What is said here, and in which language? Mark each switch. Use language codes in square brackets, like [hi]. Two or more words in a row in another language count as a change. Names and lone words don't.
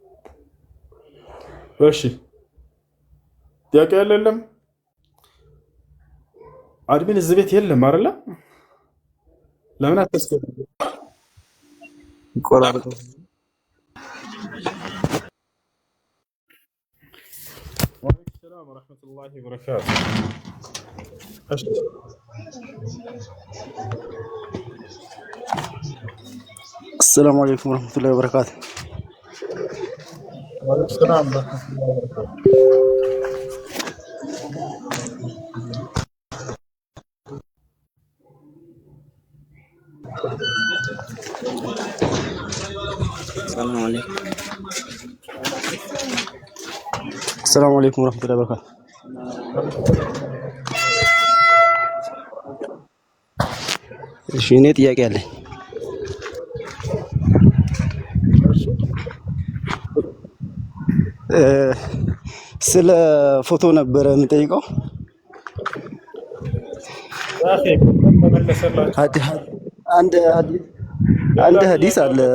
[am] እሺ ጥያቄ ያለም አድሚን እዚህ ቤት የለም አይደለ? ለምን አትስገድ? ይቆራረጥ። [ar] وعليكم السلام ورحمة الله وبركاته። እሺ السلام عليكم ورحمة الله وبركاته. وعليكم السلام ورحمة الله وبركاته። السلام عليكم. السلام عليكم ورحمة الله وبركاته. [am] እሺ እኔ ጥያቄ አለኝ። ስለ ፎቶ ነበረ የምጠይቀው። አንድ ሀዲስ አለ።